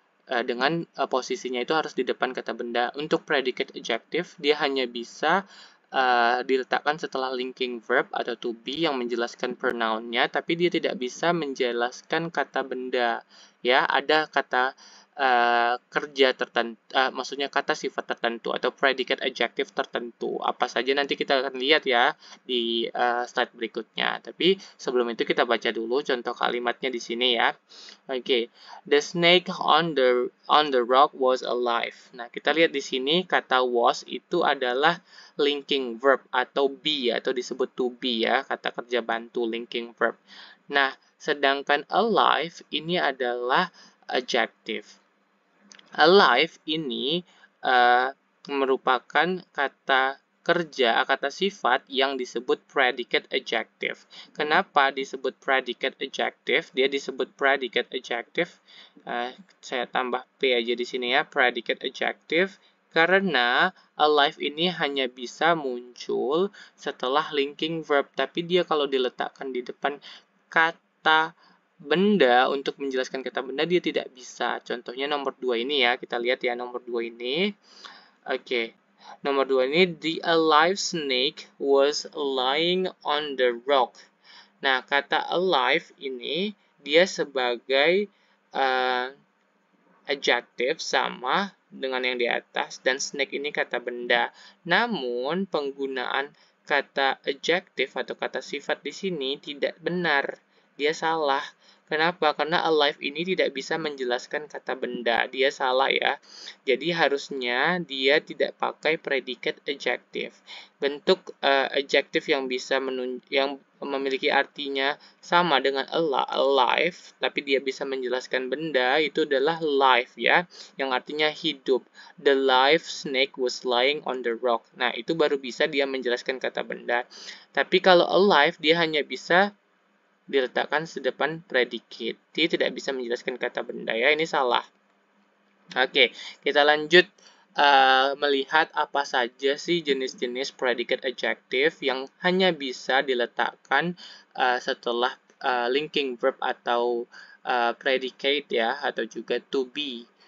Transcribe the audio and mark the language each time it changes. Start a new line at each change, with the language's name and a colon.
Indonesian: Dengan posisinya itu harus di depan kata benda. Untuk predicate adjective, dia hanya bisa diletakkan setelah linking verb atau to be yang menjelaskan pronounnya, tapi dia tidak bisa menjelaskan kata benda. Ya, ada kata kerja tertentu, maksudnya kata sifat tertentu atau predicate adjective tertentu. Apa saja nanti kita akan lihat ya di slide berikutnya. Tapi sebelum itu kita baca dulu contoh kalimatnya di sini ya.
English: Oke, the snake on the rock was alive.
Indonesian: Nah, kita lihat di sini kata was itu adalah linking verb atau be atau disebut to be ya, kata kerja bantu linking verb. Nah, sedangkan alive ini adalah adjective. Alive ini merupakan kata kerja, kata sifat yang disebut predicate adjective. Kenapa disebut predicate adjective? Dia disebut predicate adjective. Saya tambah P aja di sini ya, predicate adjective. Karena alive ini hanya bisa muncul setelah linking verb, tapi dia kalau diletakkan di depan kata benda untuk menjelaskan kata benda dia tidak bisa. Contohnya nomor 2 ini ya, kita lihat ya nomor 2 ini. Oke. Nomor 2 ini,
English: the alive snake was lying on the rock.
Indonesian: Nah, kata alive ini dia sebagai adjective sama dengan yang di atas, dan snake ini kata benda. Namun, penggunaan kata adjective atau kata sifat di sini tidak benar. Dia salah. Kenapa? Karena alive ini tidak bisa menjelaskan kata benda. Dia salah ya. Jadi harusnya dia tidak pakai predicate adjective. Bentuk adjective yang bisa yang memiliki artinya sama dengan alive, tapi dia bisa menjelaskan benda, itu adalah live ya, yang artinya hidup.
English: The live snake was lying on the rock.
Indonesian: Nah, itu baru bisa dia menjelaskan kata benda. Tapi kalau alive, dia hanya bisa diletakkan sedepan predicate. Dia tidak bisa menjelaskan kata benda ya, ini salah. Oke, kita lanjut melihat apa saja sih jenis-jenis predicate adjective yang hanya bisa diletakkan setelah linking verb atau predicate ya, atau juga to be.